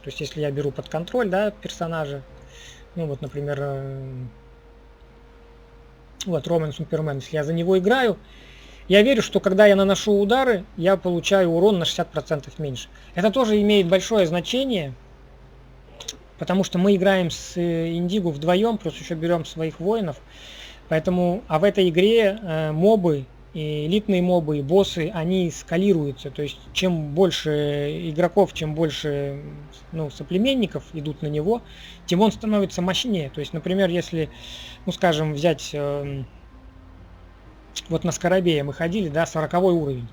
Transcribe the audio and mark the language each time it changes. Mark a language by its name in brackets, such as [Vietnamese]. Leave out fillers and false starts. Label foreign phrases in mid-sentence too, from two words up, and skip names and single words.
[Russian] То есть, если я беру под контроль, да, персонажа, ну вот, например, вот Роман Супермен, если я за него играю, я верю, что когда я наношу удары, я получаю урон на 60% меньше. Это тоже имеет большое значение, потому что мы играем с Индигу вдвоем, плюс еще берем своих воинов. Поэтому, а в этой игре мобы, и элитные мобы, и боссы, они скалируются. То есть, чем больше игроков, чем больше, ну, соплеменников идут на него, тем он становится мощнее. То есть, например, если, ну, скажем, взять, вот на Скоробея мы ходили, да, 40-й уровень.